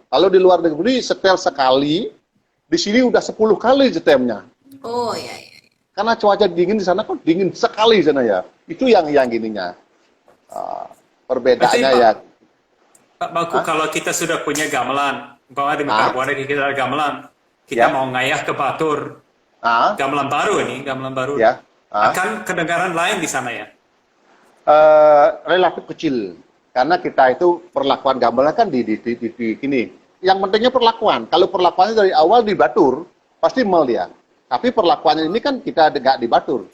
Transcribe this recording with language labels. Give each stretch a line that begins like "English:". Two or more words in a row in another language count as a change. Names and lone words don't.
Indonesian: Kalau di luar negeri setel sekali, di sini udah 10 kali setemnya. Oh iya. Karena cuaca dingin di sana kan dingin sekali di sana ya. Itu yang gininya. Perbedaannya ya. Pak Baku, kalau kita sudah punya gamelan, umpama di Mekar Buana kita ada gamelan, kita mau ngayah ke Batur, gamelan baru, ya. Akan kedengaran lain di sana ya? Relatif kecil, karena kita itu perlakuan gamelan kan di gini. Yang pentingnya perlakuan. Kalau perlakuannya dari awal di Batur, pasti mel dia. Tapi perlakuannya ini kan kita nggak di Batur.